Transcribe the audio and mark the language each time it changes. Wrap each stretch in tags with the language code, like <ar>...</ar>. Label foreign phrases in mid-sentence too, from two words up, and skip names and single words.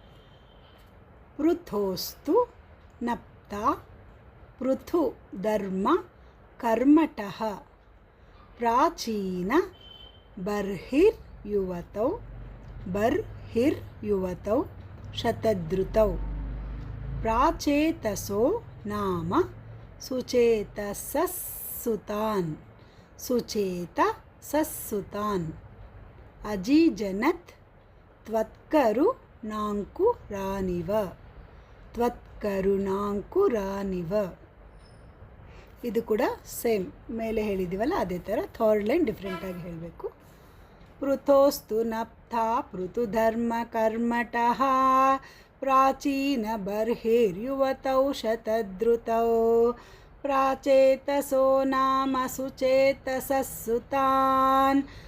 <sa>पृथोस्तु नप्ता पृथु धर्म कर्मटः प्राचीन बर्हिर्युवतौ शतद्रुतौ प्राचेतसो नाम सुचेतसस्सुतान् अजीजनत्</sa> <kn>त्वत्करुणांकुरानिव ಇದು ಕೂಡ ಸೇಮ್ ಮೇಲೆ ಹೇಳಿದಿವಲ್ಲ ಅದೇ ಥರ</kn> <en>third line different</en> <kn>ಆಗಿ ಹೇಳಬೇಕು.</kn> <sa>ಪೃಥೋಸ್ತು ನಪ್ತಾ ಪೃಥು ಧರ್ಮ ಕರ್ಮಟಃ ಪ್ರಾಚೀನ ಬರ್ಹಿರ್ಯುವತೌ ಶತದ್ರುತೌ ಪ್ರಾಚೇತಸೋ ನಾಮ ಸುಚೇತಸಸ್ಸುತಾನ್</sa>